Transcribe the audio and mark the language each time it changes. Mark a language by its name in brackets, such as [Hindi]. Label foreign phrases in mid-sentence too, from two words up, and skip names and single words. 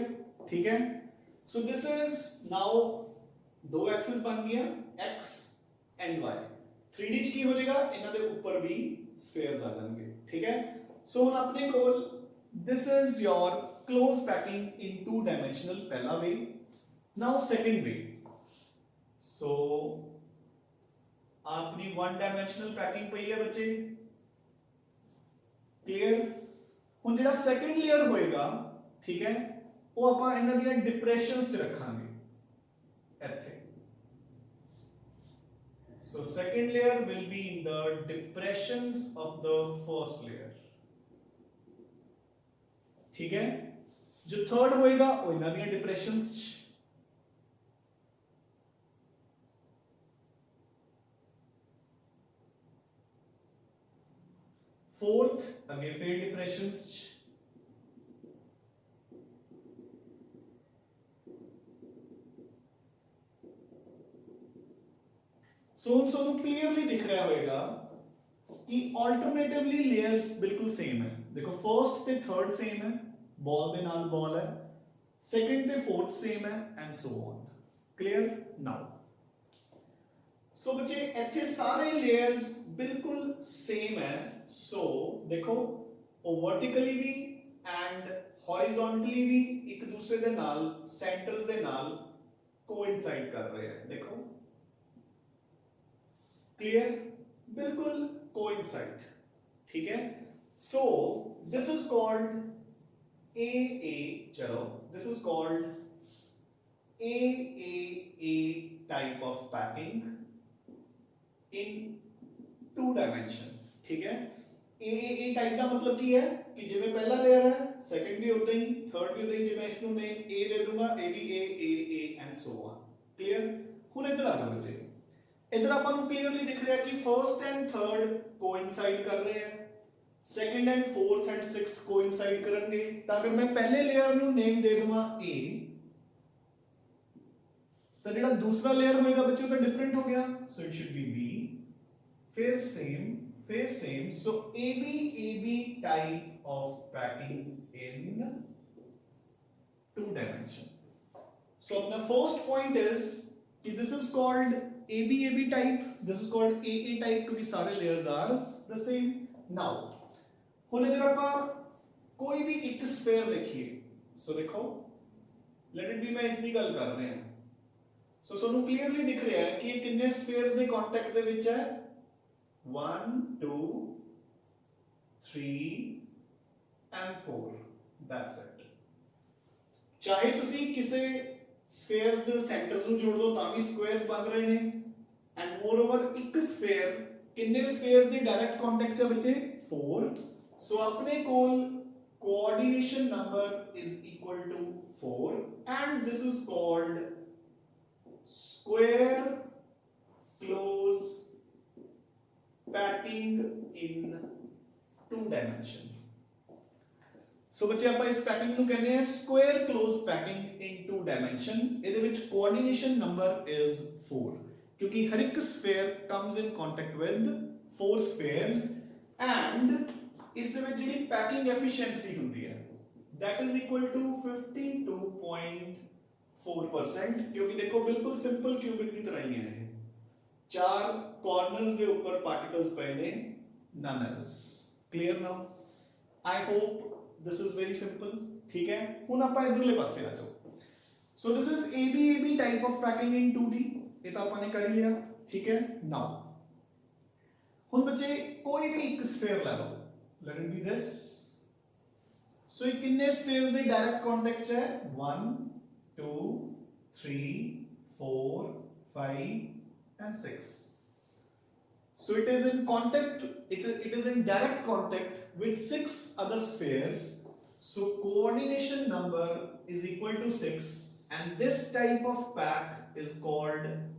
[English] ठीक है so this is now [Hindi] दो एक्सिस बन गया [English] x and y [Punjabi] 3D ਚ ਕੀ ਹੋ ਜਾਏਗਾ ਇਹਨਾਂ ਦੇ ਉੱਪਰ ਵੀ स्फेयर्स ਆ ਜਾਣਗੇ ਠੀਕ ਹੈ सो ਹੁਣ ਆਪਣੇ ਕੋਲ [English] this is your close packing in two dimensional पहला way now second way so [Punjabi] ਆਪਣੀ [English] one dimensional packing [Punjabi] ਪਈ ਹੈ ਬੱਚੇ ਕਲੀਅਰ ਹੁਣ ਜਿਹੜਾ ਸੈਕੰਡ ਲੇਅਰ ਹੋਏਗਾ ਠੀਕ ਹੈ ਉਹ ਆਪਾਂ ਇਹਨਾਂ ਦੀਆਂ ਡਿਪਰੈਸ਼ਨਸ ਚ ਰੱਖਾਂਗੇ ਇੱਥੇ [English] so second layer will be in the depressions of the first layer [Hindi] ठीक है जो थर्ड होएगा वो [Punjabi] ਇਹਨਾਂ ਦੀਆਂ ਡਿਪਰੈਸ਼ਨਸ ਚ [English] fourth again fair depressions so [Hindi] ਤੁਹਾਨੂੰ clearly दिख रहा होगा कि [English] alternatively layers [Hindi] बिल्कुल सेम है देखो फर्स्ट ਤੇ थर्ड सेम है बॉल [Punjabi] ਦੇ ਨਾਲ [Hindi] बॉल है सेकंड ਤੇ फोर्थ सेम है [English] and so on clear now so [Hindi] बच्चे [Punjabi] ਇੱਥੇ ਸਾਰੇ [Hindi] layers बिल्कुल सेम है so देखो वो वर्टिकली भी एंड हॉरिजॉन्टली भी एक दूसरे [Punjabi] ਦੇ ਨਾਲ [Hindi] सेंटर्स [Punjabi] ਦੇ ਨਾਲ [Hindi] कोइंसाइड कर रहे हैं देखो क्लियर बिल्कुल कोइंसाइड ठीक है [English] so this is called A चलो this is called A type of packing in two dimension [Hindi] ठीक है [English] A type [Punjabi] ਦਾ ਮਤਲਬ ਕੀ ਹੈ ਕਿ ਜਿਵੇਂ ਪਹਿਲਾ ਲੇਅਰ ਹੈ ਸੈਕੰਡ ਵੀ ਉਦਾਂ ਹੀ ਥਰਡ ਵੀ ਉਦਾਂ ਹੀ ਜੇ ਮੈਂ ਇਸ ਨੂੰ ਨੇਮ A ਦੇ ਦੂੰਗਾ A ਵੀ A [English] and so on [Punjabi] ਕਲੀਅਰ ਹੁਣ ਇੱਧਰ ਆ ਜਾਓ ਬੱਚੇ ਇੱਧਰ ਆਪਾਂ ਨੂੰ ਕਲੀਅਰਲੀ ਦਿਖ ਰਿਹਾ ਕਿ [English] first and third [Punjabi] ਕੋਇਨਸਾਈਡ ਕਰ ਰਹੇ ਹੈ [English] second and fourth and sixth [Punjabi] ਕੋਇਨਸਾਈਡ ਕਰਨਗੇ ਤਾਂ ਅਗਰ ਮੈਂ ਪਹਿਲੇ ਲੇਅਰ ਨੂੰ ਨੇਮ ਦੇ ਦਵਾਂ A ਤਾਂ ਜਿਹੜਾ ਦੂਸਰਾ ਲੇਅਰ ਹੋਏਗਾ ਬੱਚੇ ਉਹ ਤਾਂ ਡਿਫਰੈਂਟ ਹੋ ਗਿਆ [English] so it should be B [Punjabi] फिर [English] same so AB type of packing in two dimension so the first point is that this is called AB type this is called AA type [Hindi] क्योंकि सारे [English] layers are the same now [Punjabi] ਹੁਣ ਅਗਰ ਆਪਾਂ ਕੋਈ ਵੀ ਇੱਕ [Hindi] स्फेयर देखिए [English] so देखो let it be [Hindi] मैं इस दी गल कर रहे हैं [Punjabi] ਸੋ ਤੁਹਾਨੂੰ ਕਲੀਅਰਲੀ ਦਿਖ ਰਿਹਾ ਹੈ ਕਿ ਇਹ ਕਿੰਨੇ ਸਫੇਅਰਸ ਦੇ ਕੰਟੈਕਟ ਦੇ ਵਿੱਚ ਹੈ [English] 1 2 3 and 4 that's it [Punjabi] ਚਾਹੇ ਤੁਸੀਂ ਕਿਸੇ ਸਫੇਅਰਸ ਦੇ ਸੈਂਟਰਸ ਨੂੰ ਜੋੜ ਦੋ ਤਾਂ ਵੀ ਸਕੁਅਰਸ ਬਣ ਰਹੇ ਨੇ [English] and moreover [Punjabi] ਇੱਕ ਸਫੇਅਰ ਕਿੰਨੇ ਸਫੇਅਰਸ ਦੇ ਡਾਇਰੈਕਟ ਕੰਟੈਕਟ ਚ ਬੱਚੇ 4 ਸੋ ਆਪਣੇ ਕੋਲ [English] coordination number is equal to 4 and this is called square close packing in two dimension so [Punjabi] ਬੱਚੇ ਆਪਾਂ ਇਸ ਪੈਕਿੰਗ ਨੂੰ ਕਹਿੰਦੇ ਆ [English] square close packing in two dimension [Punjabi] ਇਹਦੇ ਵਿੱਚ [English] coordination number is 4 [Punjabi] ਕਿਉਂਕਿ ਹਰ ਇੱਕ [English] sphere comes in contact with 4 spheres and [Punjabi] ਇਸ ਦੇ ਵਿੱਚ ਜਿਹੜੀ ਪੈਕਿੰਗ ਐਫੀਸ਼ੀਐਂਸੀ ਹੁੰਦੀ ਹੈ [English] that is equal to [Punjabi] 52.4% ਕਿਉਂਕਿ ਦੇਖੋ ਬਿਲਕੁਲ ਸਿੰਪਲ ਕਿਊਬਿਕ ਦੀ ਤਰ੍ਹਾਂ ਹੀ ਹੈ ਇਹ ਚਾਰ ਕਾਰਨਰਸ ਦੇ ਉੱਪਰ ਪਾਰਟੀਕਲਸ ਪਏ ਨੇ [English] none else clear now I hope this is very [Punjabi] simple ਠੀਕ ਹੈ ਹੁਣ ਆਪਾਂ ਇਧਰਲੇ ਪਾਸੇ ਆ ਜਾਓ [English] so this is AB type of packing in 2D [Punjabi] ਇਹ ਤਾਂ ਆਪਾਂ [English] ਨੇ ਕਰ ਹੀ ਲਿਆ ਠੀਕ ਹੈ now [Punjabi] ਹੁਣ ਬੱਚੇ ਕੋਈ ਵੀ ਇੱਕ ਸਫੇਅਰ ਲੈ ਲਓ [English] let it be this so [Punjabi] ਇਹ ਕਿੰਨੇ ਸਫੇਅਰਸ ਦੇ ਡਾਇਰੈਕਟ ਕੰਟੈਕਟ ਚ ਹੈ [English] 1 2 3 4 5 and 6 so it is in contact it is in direct contact with 6 other spheres so coordination number is equal to 6 and this type of pack is called